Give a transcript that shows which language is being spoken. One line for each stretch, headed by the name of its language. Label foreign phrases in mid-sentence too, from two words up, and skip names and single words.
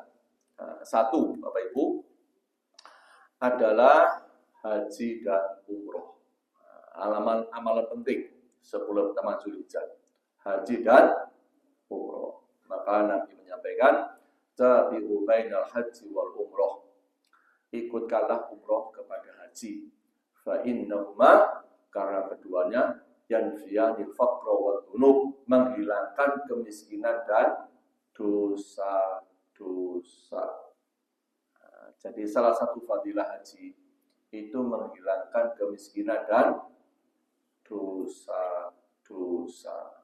Indonesian: Nah, satu, Bapak Ibu, adalah haji dan umroh. Amalan penting 10 pertama Dzulhijjah, haji dan umroh. Maka Nabi menyampaikan,
Arabic: تابعوا بين الحج والعمرة.
Indonesian: Ikutkanlah umroh kepada haji.
Arabic: فإنهما,
Indonesian: karena keduanya
Arabic: ينفيان الفقر والذنوب,
Indonesian: menghilangkan kemiskinan dan dosa-dosa. Jadi salah satu fadilah haji itu menghilangkan kemiskinan dan dosa-dosa.